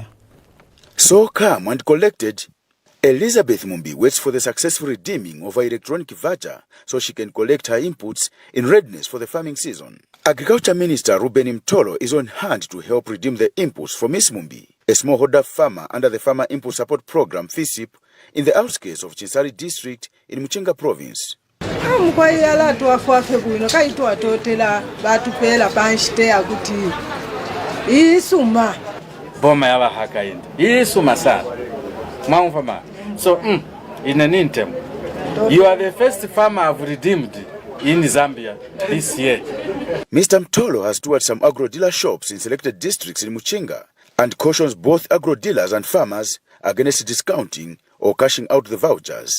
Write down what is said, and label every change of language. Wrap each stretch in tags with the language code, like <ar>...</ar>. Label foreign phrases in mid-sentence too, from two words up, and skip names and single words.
<en>So calm and collected, Elizabeth Mumbi waits for the successful redeeming of her electronic voucher so she can collect her inputs in readiness for the farming season. Agriculture Minister Ruben Mtolo is on hand to help redeem the inputs for Miss Mumbi, a smallholder farmer under the Farmer Input Support Program FISIP in the outskirts of Chinsari district in Muchinga province.</en> <bem>Boma yaba hakaindi isuma sana mwaumfama</bem> <en>so in an interim you are the first farmer I've redeemed in Zambia this year. Mr. Mtolo has toured some agro dealer shops in selected districts in Muchinga and cautions both agro dealers and farmers against discounting or cashing out the vouchers.</en>